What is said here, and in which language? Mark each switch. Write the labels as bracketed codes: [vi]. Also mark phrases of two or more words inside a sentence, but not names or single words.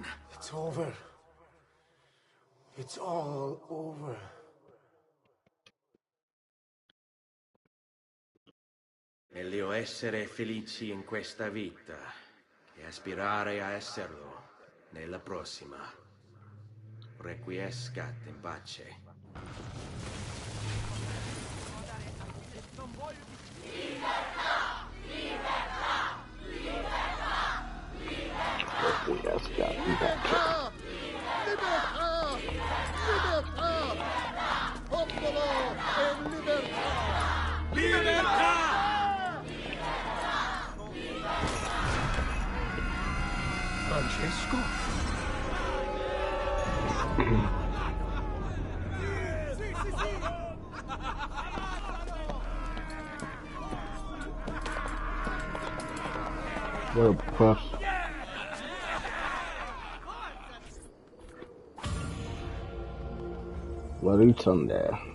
[en] It's over. It's all over. [it] Meglio essere felici in questa vita che aspirare a esserlo nella prossima. [la] Requiescat in pace. Requiescat in pace. [it] Libertà! Libertà! Popolo e libertà! Libertà! Francesco? [en] What up, Puffs? Bloody Sunday.